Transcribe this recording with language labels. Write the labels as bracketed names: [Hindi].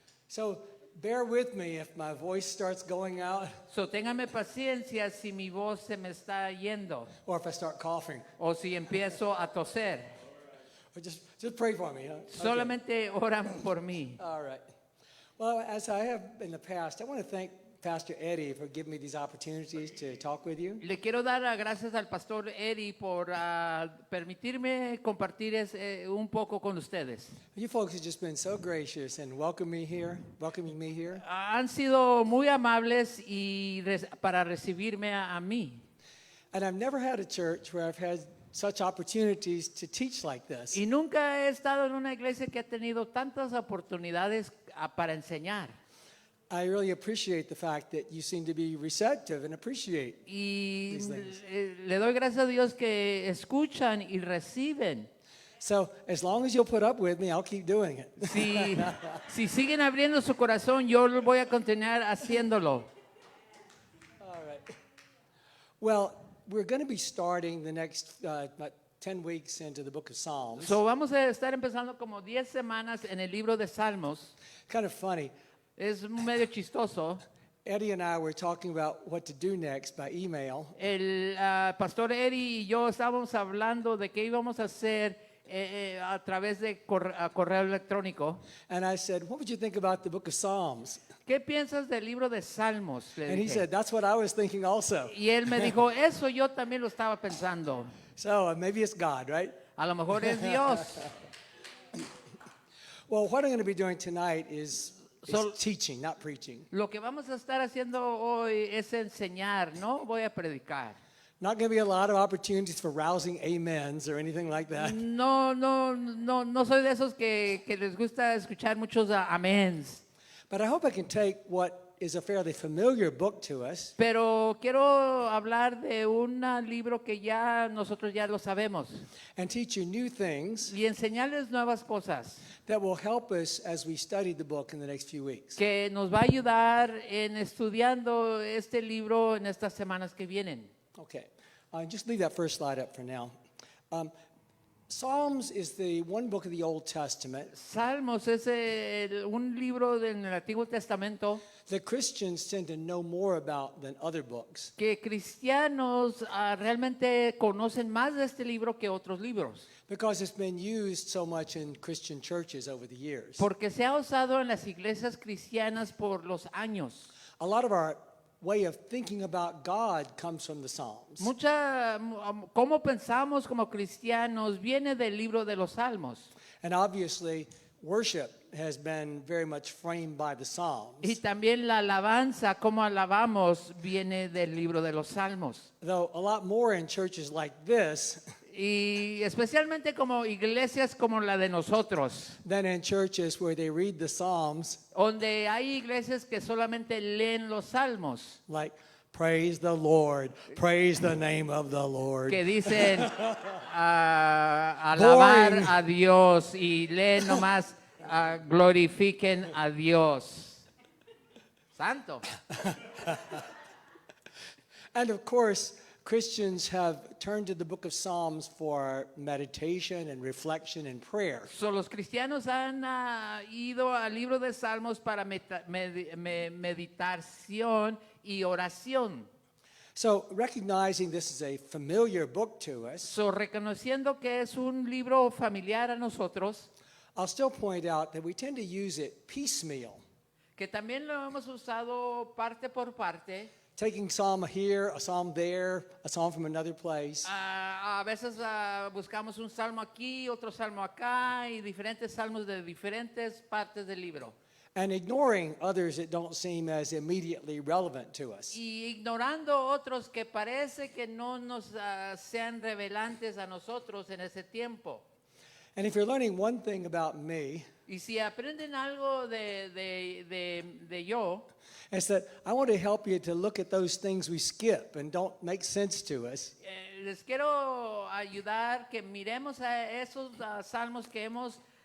[English] So bear with me if my voice starts going out [Spanish] So, téngame paciencia si mi voz se me está yendo [English] or if I start coughing. [Spanish] o si empiezo a toser. [English] Or just pray for me. Huh? Okay. [Spanish] Solamente oran por mí. [English] All right. Well, as I have in the past, I want to thank Pastor Eddie for giving me these opportunities to talk with you. [Spanish] Le quiero dar gracias al pastor Eddie por permitirme compartir un poco con ustedes. [English] You folks have just been so gracious and welcoming me here. [Spanish] Han sido muy amables para recibirme a mí. [English] And I've never had a church where I've had such opportunities to teach like this. [Spanish] Y nunca he estado en una iglesia que ha tenido tantas oportunidades para enseñar. [English] I really appreciate the fact that you seem to be receptive and appreciate. [Spanish] Y [English] These things. [Spanish] le doy gracias a Dios que escuchan y reciben. [English] So as long as you'll put up with me, I'll keep doing it. [Spanish] Si siguen abriendo su corazón, yo lo voy a continuar haciéndolo. [English] All right. Well, we're going to be starting the next about 10 weeks into the book of Psalms. [Spanish] So, vamos a estar empezando como 10 semanas en el libro de Salmos. [English] Kind of funny. [Spanish] Es medio chistoso. [English] Eddie and I were talking about what to do next by email. [Spanish] El pastor Eddie y yo estábamos hablando de qué íbamos a hacer a través de correo electrónico. [English] And I said, what would you think about the book of Psalms? [Spanish] ¿Qué piensas del libro de Salmos? Le [English] And he [Spanish] dije. [English] said, that's what I was thinking also. [Spanish] Y él me dijo, eso yo también lo estaba pensando. [English] So maybe it's God, right? [Spanish] A lo mejor es Dios. [English] Well, what I'm going to be doing tonight is So- teaching, not preaching. [Spanish] Lo que vamos a estar haciendo hoy es enseñar, no voy a predicar. [English] Not going to be a lot of opportunities for rousing amens or anything like that. [Spanish] No soy de esos que les gusta escuchar muchos améns. [English] But I hope I can take what is a fairly familiar book to us [Spanish] Pero quiero hablar de un libro que nosotros ya lo sabemos [English] and teach you new things [Spanish] y enseñarles nuevas cosas [English] that will help us as we study the book in the next few weeks. [Spanish] que nos va a ayudar en estudiando este libro en estas semanas que vienen. [English] Okay, just leave that first slide up for now. Psalms is the one book of the Old Testament [Spanish] Salmos es un libro del Antiguo Testamento [English] that Christians tend to know more about than other books. [Spanish] que cristianos realmente conocen más de este libro que otros libros, [English] Because it's been used so much in Christian churches over the years. [Spanish] porque se ha usado en las iglesias cristianas por los años. [English] A lot of our way of thinking about God comes from the Psalms. [Spanish] Cómo pensamos como cristianos viene del libro de los Salmos. [English] And obviously, worship has been very much framed by the Psalms. [Spanish] Y también la alabanza, cómo alabamos, viene del libro de los Salmos. [English] Though a lot more in churches like this [Spanish] Y especialmente como iglesias como la de nosotros, [English] than in churches where they read the Psalms [Spanish] donde hay iglesias que solamente leen los Salmos, [English] like, praise the Lord, praise the name of the Lord. [Spanish] que dicen alabar [English] Boring. [Spanish] a Dios y leen nomás glorifiquen a Dios. Santo. [English] And of course, Christians have turned to the book of Psalms for meditation and reflection and prayer. [Spanish] So, los cristianos han ido al libro de Salmos para meditación y oración. [English] So, recognizing this is a familiar book to us, [Spanish] So, reconociendo que es un libro familiar a nosotros, [English] I'll still point out that we tend to use it piecemeal, [Spanish] que también lo hemos usado parte por parte. [English] taking psalm here, a psalm there, a psalm from another place. [Spanish] A veces buscamos un salmo aquí, otro salmo acá y diferentes salmos de diferentes partes del libro. [English] And ignoring others that don't seem as immediately relevant to us. [Spanish] Y ignorando otros que parece que no nos sean revelantes a nosotros en ese tiempo. [English] And if you're learning one thing about me, [Spanish] Y si aprenden algo de yo, [English] it's that I want to help you to look at those things we skip and don't make sense to us. [Spanish] les quiero ayudar que miremos a esos salmos que hemos